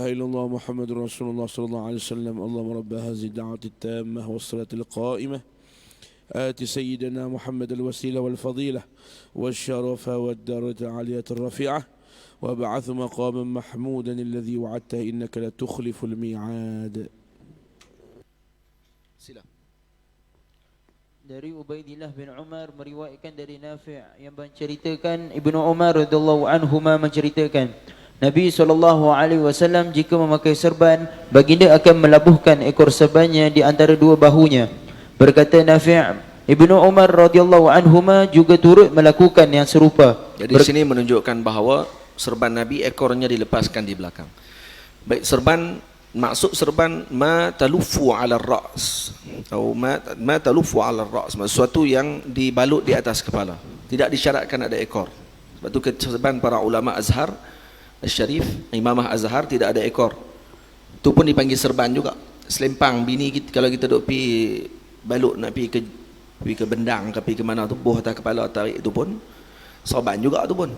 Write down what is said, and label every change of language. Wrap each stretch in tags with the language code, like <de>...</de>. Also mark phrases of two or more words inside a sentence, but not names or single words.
<ar>إلا الله محمد رسول الله صلى الله عليه وسلم اللهم رب هذه الدعوة التامة والصلاة القائمة آت سيدنا محمد الوسيلة والفضيلة والشرف والدرجة العالية الرفيعة وابعث مقاما محمودا الذي وعدته إنك لا تخلف الميعاد.</ar> <ms>Sila. Dari Ubaidillah bin Umar meriwayatkan dari Nafi' yang menceritakan Ibnu Umar</ms> <ar>رضي الله عنهما</ar> <ms>menceritakan Nabi SAW jika memakai serban, baginda akan melabuhkan ekor serbannya di antara dua bahunya. Berkata Nafi', Ibnu Umar</ms> <ar>رضي الله عنهما</ar> <ms>juga turut melakukan yang serupa. Jadi di sini menunjukkan bahawa serban Nabi ekornya dilepaskan di belakang. Baik serban, maksud serban</ms> <ar>ما تلف على الرأس</ar> <ms>atau</ms> <ar>ما تلف على الرأس,</ar> <ms>sesuatu yang dibalut di atas kepala. Tidak disyaratkan ada ekor. Sebab tu serban para ulama Azhar Syarif, Imamah Azhar tidak ada ekor. Itu pun dipanggil serban juga. Selempang bini kita, kalau kita duk pi balut nak pi ke bendang ke pi ke mana tu, buah atas kepala tarik itu pun serban juga tu pun.</ms>